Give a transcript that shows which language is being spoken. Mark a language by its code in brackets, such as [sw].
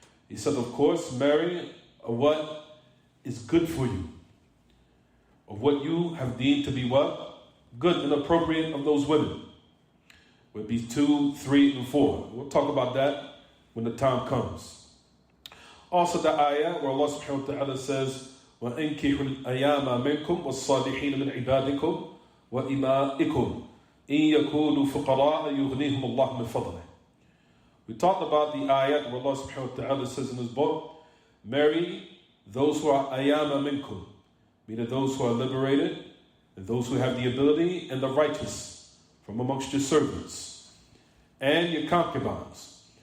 [en] He said, of course, marry what is good for you, of what you have deemed to be what? Good and appropriate of those women. Would be 2, 3, and 4. We'll talk about that when the time comes. Also the ayah where Allah subhanahu wa ta'ala says, [ar] وَأَنْكِحُوا الْأَيَامَ مِنْكُمْ وَالصَّالِحِينَ مِنْ عِبَادِكُمْ وَإِمَائِكُمْ إِنْ يَكُونُوا فُقَرَاءَ يُغْنِيهِمُ اللَّهُ مِنْ فَضْلِهِ. [en] We talked about the ayat where Allah subhanahu wa ta'ala says in His book, marry those who are ayama minkum, meaning those who are liberated, and those who have the ability, and the righteous from amongst your servants, and your concubines.